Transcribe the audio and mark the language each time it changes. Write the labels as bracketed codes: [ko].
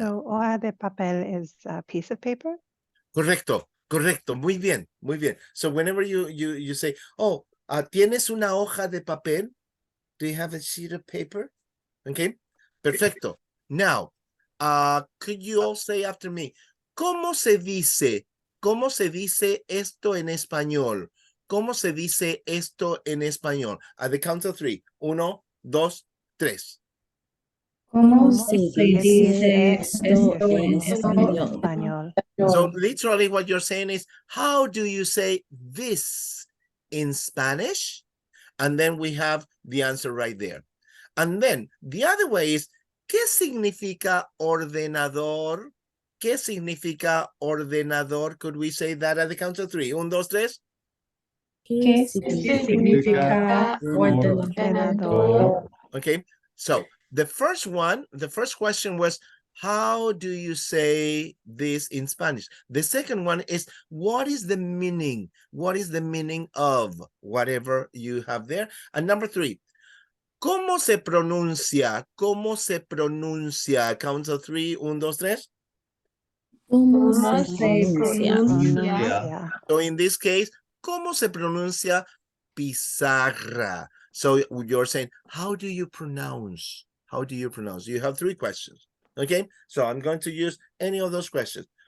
[en] So, [es] hoja de papel [en] is a piece of paper? [es] Correcto. Correcto. Muy bien. Muy bien. So whenever you say, oh, ¿tienes una hoja de papel? [en] Do you have a sheet of paper? Okay. [es] Perfecto. [en] Now, could you all say after me, [es] ¿cómo se dice esto en español? ¿Cómo se dice esto en español? [en] At the count of 3. 1, 2, 3. [es] ¿Cómo se dice esto en español? [en] So literally what you're saying is, how do you say this in Spanish? And then we have the answer right there. And then the other way is, [es] ¿qué significa ordenador? ¿Qué significa ordenador? [en] Could we say that at the count of 3? 1, 2, 3. [es] ¿Qué significa ordenador? [en] Okay, so the first question was, how do you say this in Spanish? The second one is, what is the meaning? What is the meaning of whatever you have there? And number 3, [es] ¿Cómo se pronuncia? ¿Cómo se pronuncia? [en] Count of three. 1, 2, 3. [es] ¿Cómo ¿Cómo se se pronuncia? pronuncia? [en] So in this case, [es] ¿cómo se pronuncia pizarra? [en] So you're saying, how do you pronounce? How do you pronounce? You have 3 questions. Okay, so I'm going to use any of those questions.